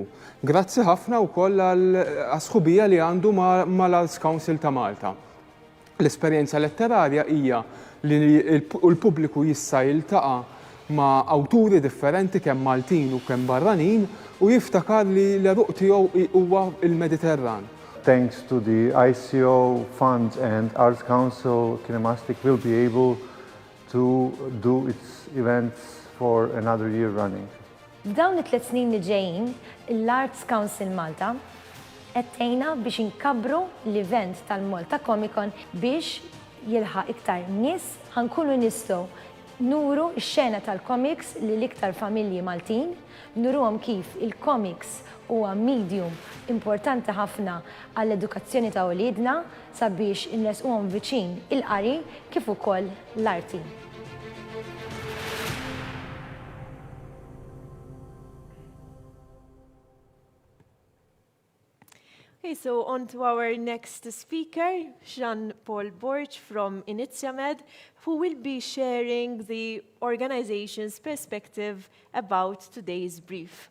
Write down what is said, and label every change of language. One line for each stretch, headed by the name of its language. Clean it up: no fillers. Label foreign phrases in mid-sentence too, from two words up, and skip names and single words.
Maltese: Grazzi ħafna wkoll għall-sħubija li għandu mal-Arts Council ta' Malta. L-esperjenza letterarja hija li l-pubbliku jista' jiltaqa' ma' awturi differenti kemm Maltin u kemm barranin u jiftakar li l-eruq tiegħu huwa il-Mediterran.
English: Thanks to the ICO funds and Arts Council, Kinemastic will be able to do its events for another year running.
Maltese: F'dawn it-3 snin li ġejjin, l-Arts Council Malta għettejna biex inkabru l-event tal-Malta Comic Con biex jilħaq iktar nies ħankunu nistgħu nuru x-xena tal-comics li l-iktar familji Maltin, nuruhom kif il-comics huwa medium importanti ħafna għall-edukazzjoni ta' wliedna sabiex inresquhom viċin il-qari kif ukoll l-arti.
English: Okay, so on to our next speaker, Jean-Paul Borch from Inizjamed, who will be sharing the organization's perspective about today's brief.